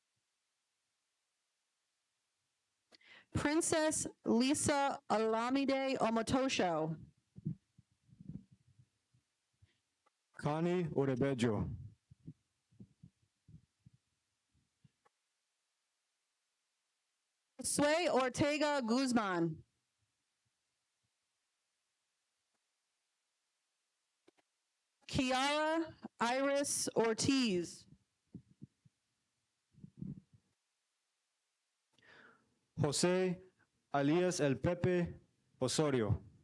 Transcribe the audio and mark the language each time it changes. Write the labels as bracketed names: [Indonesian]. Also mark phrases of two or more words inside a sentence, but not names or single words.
[English] Princess Lisa Alamide Omotosho. Connie Orebejo. Sway Ortega Guzman. Kiara Iris Ortiz. Jose alias El Pepe Osorio.